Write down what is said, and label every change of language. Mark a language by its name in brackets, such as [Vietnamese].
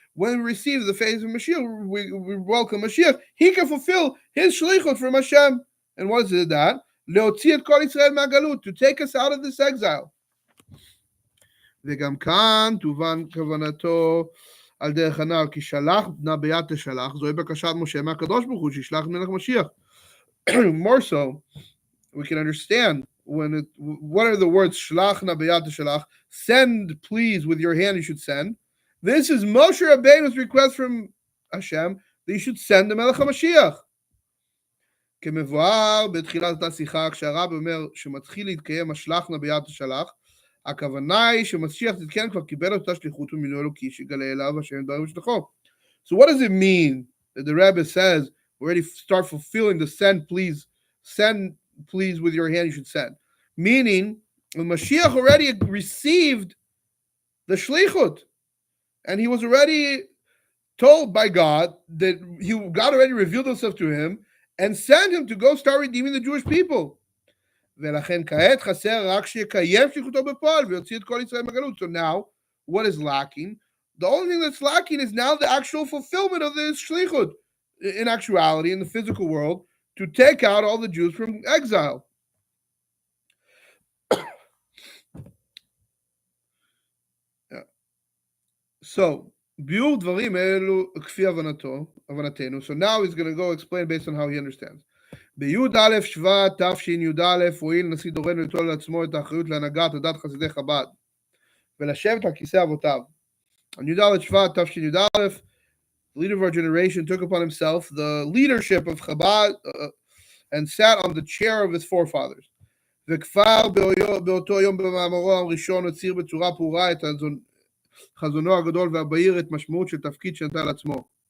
[English] When we receive the face of Mashiach, we welcome Mashiach, he can fulfill his shlichut from Hashem. And what is it that? [Hebrew] להוציא את כל ישראל מהגלות, [English] to take us out of this exile. [Hebrew] וגם כאן תובן כוונתו על דרך הנעל, כי שלח נא ביד תשלח, זוהי בקשת משה מהקדוש ברוך הוא, שישלח מלך משיח. [English] More so, we can understand what are the words shlach na b'yad teshalach, send please with your hand you should send. This is Moshe Rabbeinu's request from Hashem that you should send the Melech HaMashiach. [Hebrew] כמבואר בתחילת אותה שיחה, כשהרב אומר שמתחיל להתקיים השלח נא ביד תשלח, הכוונה היא שמשיח צדקנו כבר קיבל אותה שליחות ומילוי אלוקי שיגלה אליו השם דברים ושלחו. [English] So what does it mean that the Rebbe says we already start fulfilling the send please with your hand you should send? Meaning, when Mashiach already received the shlichut, and he was already told by God that God already revealed himself to him and sent him to go start redeeming the Jewish people. [Hebrew] ולכן כעת חסר רק שיקיים שליחותו בפועל ויוציא את כל ישראל מהגלות. [English] So now, what is lacking? The only thing that's lacking is now the actual fulfillment of this shlichut, in actuality, in the physical world, to take out all the Jews from exile. [Hebrew] So, ביאור דברים אלו כפי הבנתנו. [English] So now he's going to go explain based on how he understands. [Hebrew] בי"א שבט תשי"א הואיל נשיא דורנו ליטול על עצמו את האחריות להנהגת הדת חסידי חב"ד ולשבת על כיסא אבותיו. [English] On י"א שבט תשי"א, the leader of our generation took upon himself the leadership of Chabad and sat on the chair of his forefathers. [Hebrew] וכבר באותו יום במאמרו הראשון הצהיר בצורה ברורה את חזונו הגדול והבהיר את משמעות של תפקיד שנטל לעצמו.